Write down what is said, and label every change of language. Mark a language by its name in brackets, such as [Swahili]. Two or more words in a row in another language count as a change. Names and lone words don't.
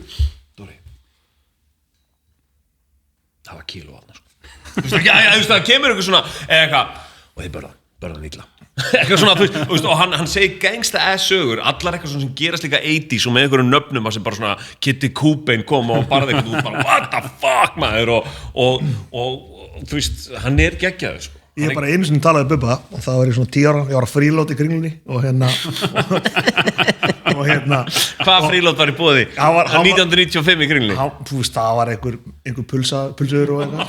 [Icelandic] Dóri, það var kíló þarna, sko. Þú veist, það kemur einhver svona, eða eitthvað, og þið börðan illa. eitthvað svona, þú veist, og hann segir [English] gangsta ass [Icelandic] sögur, allar eitthvað svona sem gerast líka 80s og með einhverjum nöfnum að sem bara svona Kitty Cobain kom og barði eitthvað út bara [English] what the fuck [Icelandic] maður og þú veist, hann geggjaður sko. Ég bara einu sinni talaði Bubba og það var ég svona 10 ára, ég var að frílót í kringlunni og Hvað frílót var í boði? 1995 í kringlunni? Þú veist, það var einhver pulsur og eitthvað